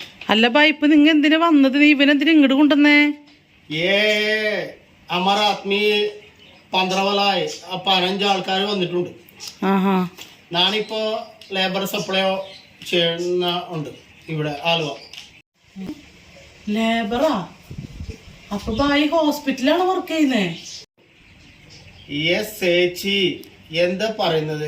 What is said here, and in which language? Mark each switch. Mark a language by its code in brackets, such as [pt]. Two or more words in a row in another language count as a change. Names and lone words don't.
[ml] അല്ല ബാ ഇപ്പൊ നിങ്ങ എന്തിനാ വന്നത്? നീ ഇവനെന്തിനാ ഇങ്ങോട്ട് കൊണ്ടുവന്നേ? [hi] ये हमारा आदमी 15 वालाയി [ml] 15 ആൾക്കാർ വന്നിട്ടുണ്ട്. ആഹാ. ഞാനിപ്പോ [en] labour supply [ml] ചെയ്യുന്ന ഉണ്ട് ഇവിടെ ആലുവ. ലേബറാ? അപ്പൊ ബായി ഹോസ്പിറ്റലാണ് വർക്ക് ചെയ്യുന്നേ? യെസ് ചേച്ചി, എന്താ പറയുന്നത്?